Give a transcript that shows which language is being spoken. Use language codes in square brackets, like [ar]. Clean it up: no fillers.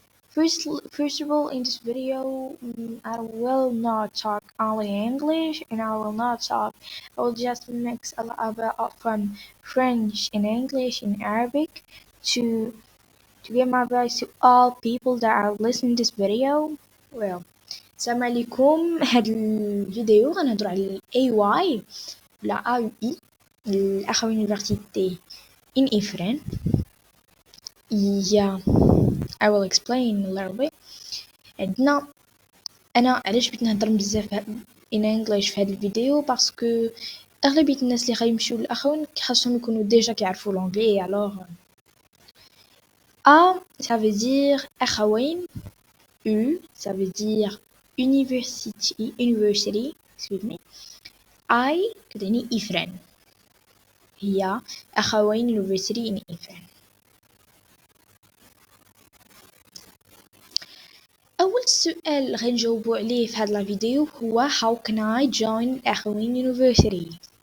[en] First of all, in this video, I will not talk only English, and I will just mix a lot from French and English and Arabic to give my advice to all people that are listening to this video. [ar] Well, السلام عليكم. هاد الفيديو غنهضرو على ال AUI ولا AUI الأخوين يونيفرسيتي in Ifrane. [en] Yeah, I will explain a little bit. [ar] عندنا أنا علاش بغيت نهضر بزاف [en] in English [ar] في هاد الفيديو باسكو أغلبية الناس اللي غيمشيو للأخوين خاصهم يكونوا ديجا كيعرفوا لونجلي. [fr] alors A ça veut dire أخوين, U ça veut dire [en] university excuse me. [ar] I كتعني إفران هي أخوين [en] university in [ar] إفران. أول سؤال غنجاوبو عليه في هاد الفيديو هو [en] how can I join [ar] أخوين university.